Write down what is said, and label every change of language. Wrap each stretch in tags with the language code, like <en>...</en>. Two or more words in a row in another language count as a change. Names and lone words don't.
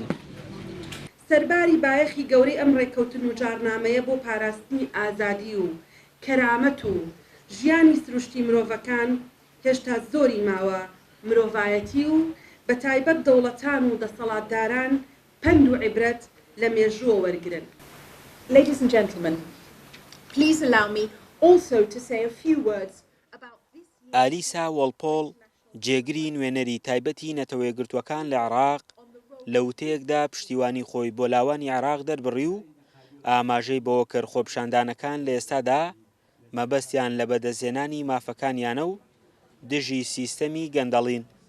<ckb>سەرباری بایەخی گەورەی ئەم ڕێککەوتن و جارنامەیە بۆ پاراستنی ئازادی و کەرامەت و ژیانی سروشتی مرۆڤەکان هێشتا زۆری ماوە مرۆڤایەتی و بە تایبەت دەوڵەتان و دەسەڵاتداران پند و عیبرەت لە مێژووە وەرگرن.</ckb> <en>Ladies and gentlemen, please allow me also to say a few words about this.</en> <ckb>ئالیسا وەڵپۆڵ جێگری نوێنەری تایبەتی نەتەوەیەگرتووەکان لە عێراق لە وتەیەکدا پشتیوانی خۆی بۆ لاوانی عێراق دەربڕی و ئاماژەی بەوە کرد خۆپیشاندانەکان لە ئێستادا مەبەستیان لە بەدەستهێنانی مافەکانیانە و دژی سیستەمی گەندەڵین.</ckb>